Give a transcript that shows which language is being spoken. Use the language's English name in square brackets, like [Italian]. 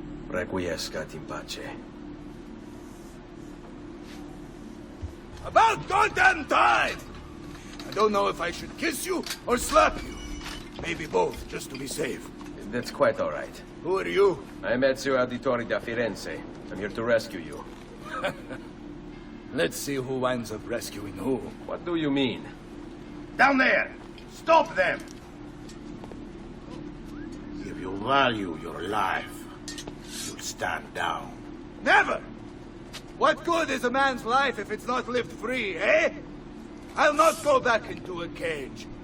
[Latin] Requiescat in pace. [English] About goddamn time! I don't know if I should kiss you or slap you. Maybe both, just to be safe. That's quite all right. Who are you? I'm Ezio Auditore da Firenze. I'm here to rescue you. Let's see who winds up rescuing who. What do you mean? Down there! Stop them! If you value your life, you'll stand down. Never! What good is a man's life if it's not lived free, eh? I'll not go back into a cage.